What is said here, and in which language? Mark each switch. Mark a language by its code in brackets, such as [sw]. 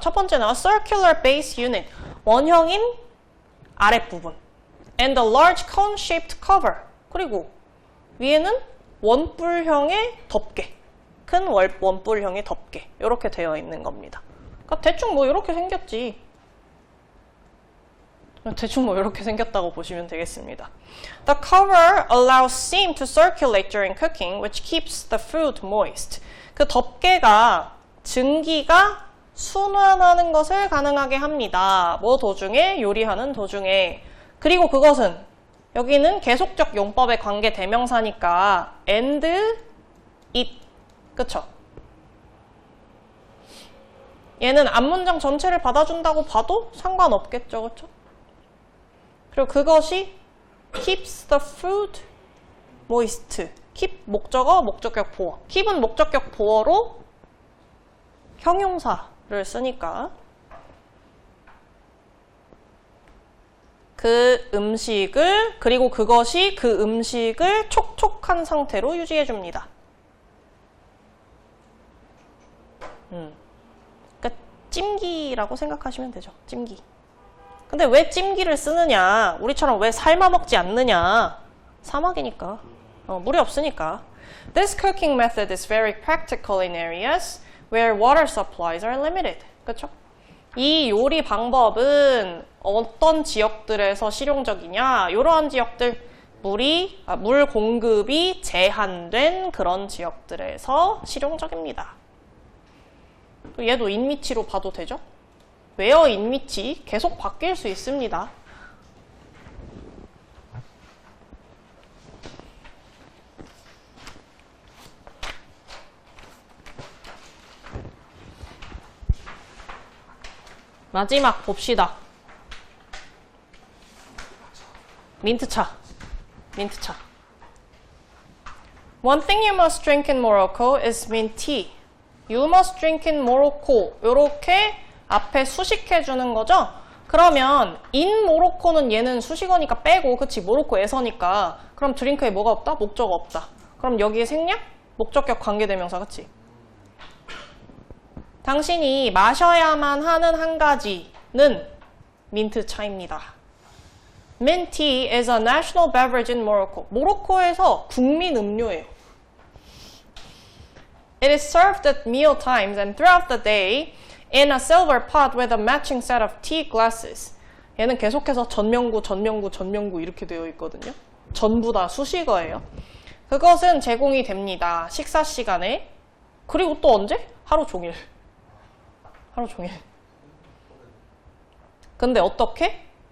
[ko] 첫 번째는 [en] a circular base unit, [ko] 원형인 아랫부분, [en] and a large cone-shaped cover, [ko] 그리고 위에는 원뿔형의 덮개, 큰 원뿔형의 덮개 이렇게 되어 있는 겁니다. 그러니까 대충 뭐 이렇게 생겼지. 대충 뭐 이렇게 생겼다고 보시면 되겠습니다. [en] The cover allows steam to circulate during cooking, which keeps the food moist. [ko] 그 덮개가 증기가 순환하는 것을 가능하게 합니다. 뭐 도중에? 요리하는 도중에. 그리고 그것은 여기는 계속적 용법의 관계 대명사니까 [en] and it, [ko] 그쵸? 얘는 앞문장 전체를 받아준다고 봐도 상관없겠죠, 그쵸? 그리고 그것이 [en] keeps the food moist. [ko] keep 목적어, 목적격 보어. keep은 목적격 보어로 형용사를 쓰니까 그 음식을, 그리고 그것이 그 음식을 촉촉한 상태로 유지해줍니다. 그러니까 찜기라고 생각하시면 되죠. 찜기. 근데 왜 찜기를 쓰느냐? 우리처럼 왜 삶아 먹지 않느냐? 사막이니까. 물이 없으니까. [en] This cooking method is very practical in areas where water supplies are limited. [ko] 그렇죠? 이 요리 방법은 어떤 지역들에서 실용적이냐? 이러한 지역들, 물 공급이 제한된 그런 지역들에서 실용적입니다. 얘도 인위치로 봐도 되죠? where 인위치 계속 바뀔 수 있습니다. 마지막 봅시다. 민트차. [en] One thing you must drink in Morocco is mint tea. You must drink in Morocco. [ko] 요렇게 앞에 수식해 주는 거죠? 그러면 in 모로코는 얘는 수식어니까 빼고, 그치? 모로코에서니까. 그럼 드링크에 뭐가 없다? 목적어 없다. 그럼 여기에 생략? 목적격 관계대명사, 그치? 당신이 마셔야만 하는 한 가지는 민트차입니다. [en] Mint tea is a national beverage in Morocco. [ko] 모로코에서 국민 음료예요. [en] It is served at meal times and throughout the day in a silver pot with a matching set of tea glasses. [ko] 얘는 계속해서 전명구 이렇게 되어 있거든요. 전부 다 수식어예요. 그것은 제공이 됩니다. 식사 시간에. 그리고 또 언제? 하루 종일. 근데 어떻게?